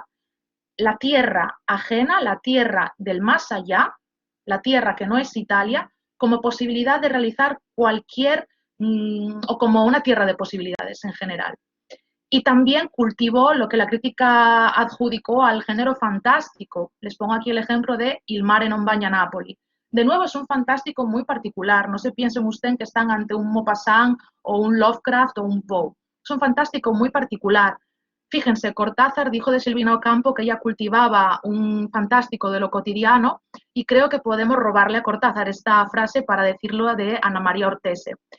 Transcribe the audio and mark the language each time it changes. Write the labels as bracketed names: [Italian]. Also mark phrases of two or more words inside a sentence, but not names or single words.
[Spanish] La tierra ajena, la tierra del más allá, la tierra que no es Italia, como posibilidad de realizar cualquier, o como una tierra de posibilidades en general. Y también cultivó lo que la crítica adjudicó al género fantástico. Les pongo aquí el ejemplo de Il mare non bagna Napoli. De nuevo, es un fantástico muy particular. No se piensen ustedes que están ante un Maupassant o un Lovecraft o un Poe. Es un fantástico muy particular. Fíjense, Cortázar dijo de Silvina Ocampo que ella cultivaba un fantástico de lo cotidiano y creo que podemos robarle a Cortázar esta frase para decirlo de Ana María Ortese.